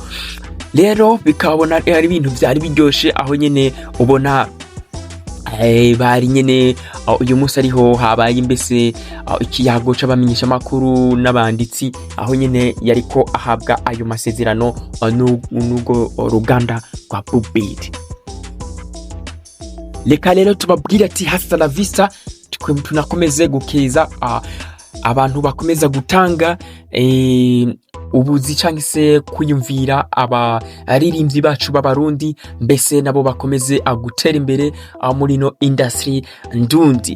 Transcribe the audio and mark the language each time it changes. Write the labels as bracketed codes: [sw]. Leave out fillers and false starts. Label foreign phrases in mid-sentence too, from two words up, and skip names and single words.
[rn] Rero bikabona ari ibintu byari biryoshe, aho nyene ubona bari nyene uyu munsi ariho habaye mbese ikiyago c'abamenyesha makuru n'abanditsi, aho nyene yariko ahabwa ayo masezerano n'ugo ruganda rwa Bubet. Reka rero tubabwira ati [es] hasta la vista, [rn] tunakomeze gukeza abantu bakomeza gutanga ubuzi cyangwa se kwiyumvira abaririmbyi bacu b'abarundi, mbese nabo bakomeze gutera imbere muri no industry ndundi.